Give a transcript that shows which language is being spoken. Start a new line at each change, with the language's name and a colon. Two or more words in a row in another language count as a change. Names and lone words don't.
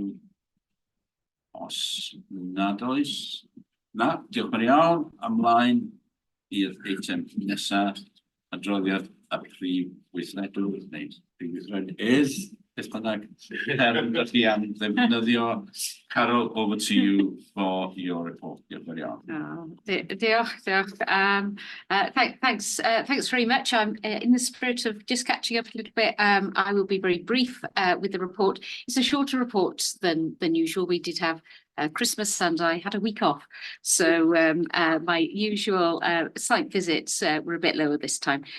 Welsh: Os nad oes, diolch yn iawn. Ymlaen i'r eitem nesaf, adroddiad y Prif Weithredwr, neu Prif Weithredydd, beth bynnag, dach chi am ddefnyddio.
English: Carol, over to you for your report.
Welsh: Diolch yn iawn. Diolch.
English: Thanks very much. I'm in the spirit of just catching up a little bit. I will be very brief with the report. It's a shorter report than usual. We did have Christmas and I had a week off. So my usual site visits were a bit lower this time.